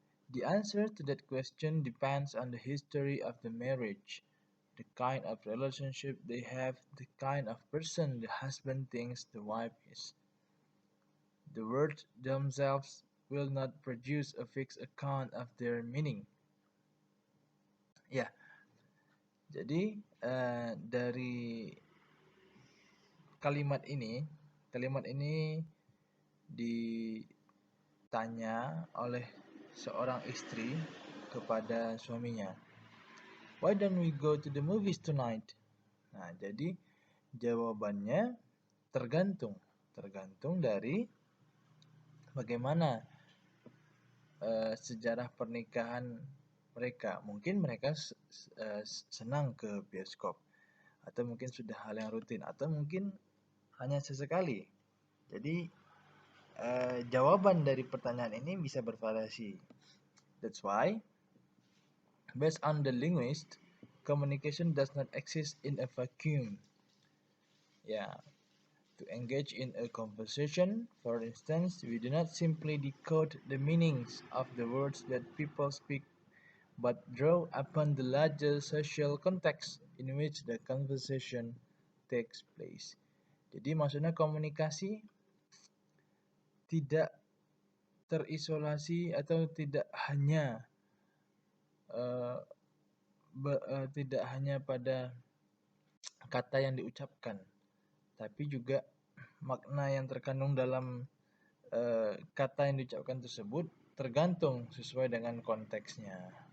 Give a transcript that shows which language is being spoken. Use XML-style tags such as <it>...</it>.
<en>The answer to that question depends on the history of the marriage, the kind of relationship they have, the kind of person the husband thinks the wife is. The words themselves will not produce a fixed account of their meaning.</en> <id>Ya, jadi dari kalimat ini ditanya oleh seorang istri kepada suaminya.</id> <en>Why don't we go to the movies tonight?</en> <id>Nah, jadi jawabannya tergantung dari bagaimana sejarah pernikahan mereka. Mungkin mereka senang ke bioskop, atau mungkin sudah hal yang rutin, atau mungkin hanya sesekali. Jadi jawaban dari pertanyaan ini bisa bervariasi.</id> <en>That's why, based on the linguist, communication does not exist in a vacuum. To engage in a conversation, for instance, we do not simply decode the meanings of the words that people speak, but draw upon the larger social context in which the conversation takes place.</en> <id>Jadi maksudnya komunikasi tidak terisolasi atau tidak hanya pada kata yang diucapkan, tapi juga makna yang terkandung dalam kata yang diucapkan tersebut tergantung sesuai dengan konteksnya.</id>